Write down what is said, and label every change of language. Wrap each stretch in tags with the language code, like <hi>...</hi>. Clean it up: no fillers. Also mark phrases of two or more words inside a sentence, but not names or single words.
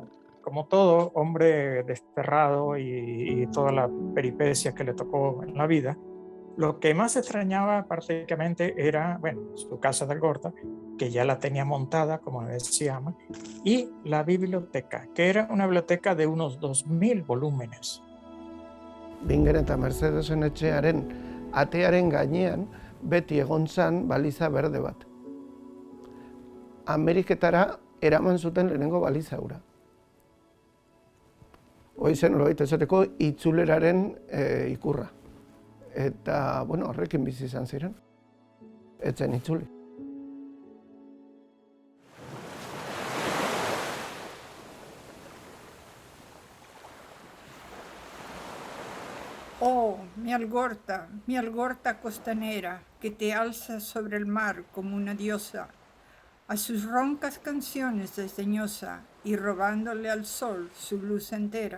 <es>Como todo hombre desterrado y todas las peripecias que le tocó en la vida, lo que más extrañaba prácticamente era, bueno, su casa de Algorta, que ya la tenía montada, como decíamos, y la biblioteca, que era una biblioteca de unos 2000 volúmenes.</es> <eu>Bingen eta Mercedesen etxearen atearen gainean beti egon zan baliza berde bat. Ameriketara eraman zuten lehenengo baliza hura. Hoi zen nolabait esateko itzuleraren ikurra. Eta, bueno, horrekin bizi izan ziren. Ez zen itzuli.</eu> <es>Oh, mi Algorta costanera, que te alza sobre el mar como una diosa, a sus roncas canciones desdeñosa y robándole al sol su luz entera.</es>